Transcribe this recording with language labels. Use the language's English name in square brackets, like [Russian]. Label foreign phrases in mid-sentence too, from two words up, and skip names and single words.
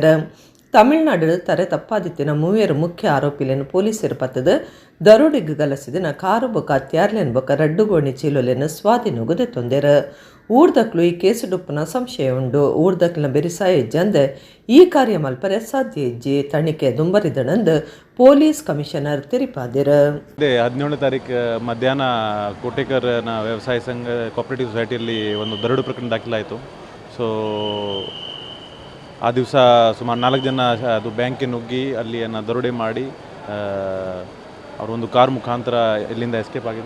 [Tulu] ತಮಿಳ್ನಾಡು ತರೆ ತಪ್ಪಾದಿತ್ತಿನ ಮೂವರು ಮುಖ್ಯ ಆರೋಪಿలను ಪೊಲೀಸರು ಪತ್ತದ ದರೋಡೆಗೆ ಗಲಸಿದಿನ ಕಾರು ಬೊಕ ಹತ್ಯಾರ್ಲೆನ್ ಬೊಕ ರಡ್ಡುಗೋಣಿ ಚೀಲೊಲೆನ ಸ್ವಾಧೀನಗುದೆ ತೊಂದೆರ. ಊರ್ದಕ್ಲು ಈ ಕೇಸು ಡುಪ್ಪುನ ಸಂಶಯ ಉಂಡು. ಊರ್ದಕ್ಲಿನ ಬೆರಿಸಾಯ ಇಜ್ಜಂದ ಈ ಕಾರ್ಯ ಮಲ್ಪರೆ ಸಾಧ್ಯ ಇಜ್ಜಿ ತಣಿಕೆ ದುಂಬರಿದಣಂದು ಪೊಲೀಸ್ ಕಮಿಷನರ್ ತಿರಿಪಾದಿರ. [Kannada] 17ನೇ ತಾರೀಕು ಮಧ್ಯಾಹ್ನ ಕೋಟೇಕರ್ನ ವ್ಯವಸಾಯ ಸಂಘ ಕೋಆಪರೇಟಿವ್ ಸೊಸೈಟಿಯಲ್ಲಿ ಒಂದು ದರೋಡೆ ಪ್ರಕರಣ ದಾಖಲಾಯಿತು. ಸೊ ಆ ದಿವಸ ಸುಮಾರು 4 ಜನ ಅದು ಬ್ಯಾಂಕಿಗೆ ನುಗ್ಗಿ ಅಲ್ಲಿ ದರೋಡೆ ಮಾಡಿ ಅವರೊಂದು ಕಾರ್ ಮುಖಾಂತರ ಇಲ್ಲಿಂದ ಎಸ್ಕೇಪ್ ಆಗಿದ್ದು.